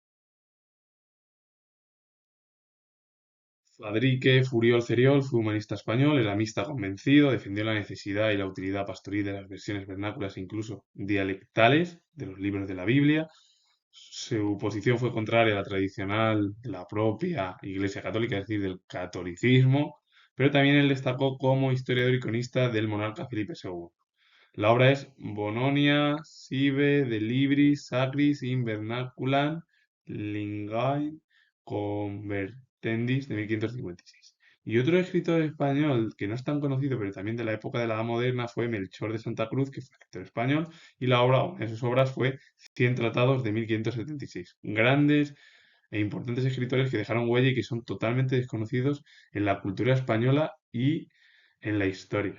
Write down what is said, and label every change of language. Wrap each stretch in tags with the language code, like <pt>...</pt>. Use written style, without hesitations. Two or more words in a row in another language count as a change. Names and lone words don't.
<es>Fadrique Furiol Ceriol fue humanista español, eramista convencido, defendió la necesidad y la utilidad pastoril de las versiones vernáculas e incluso dialectales de los libros de la Biblia. Su posición fue contraria a la tradicional de la propia Iglesia Católica, es decir, del catolicismo, pero también él destacó como historiador y cronista del monarca Felipe II. La obra es Bononia sive de libris sacris in vernaculam linguae convertendis de 1556. Y otro escritor español que no es tan conocido, pero también de la época de la Edad Moderna, fue Melchor de Santa Cruz, que fue escritor español, y la obra, una de sus obras fue Cien tratados de 1576. Grandes e importantes escritores que dejaron huella y que son totalmente desconocidos en la cultura española y en la historia.</es>